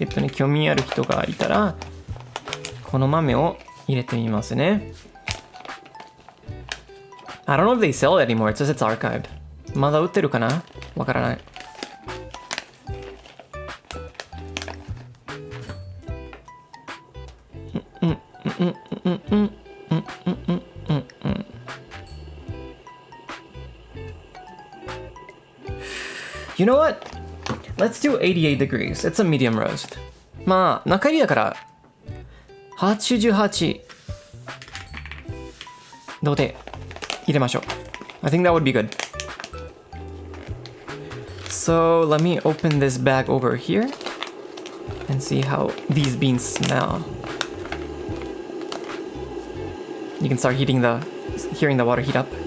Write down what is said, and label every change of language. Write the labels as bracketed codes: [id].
[ja] 興味ある人がいたら、この豆を入れてみますね。 [en] I don't know if they sell it anymore. It says it's archived. [ja] まだ売ってるかな？わからない。 [en] You know what? Let's do 88 degrees. It's a medium roast. [ja] まあ、中入りだから、88度で入れましょう。 [en] I think that would be good. So let me open this bag over here and see how these beans smell. You can start hearing the water heat up.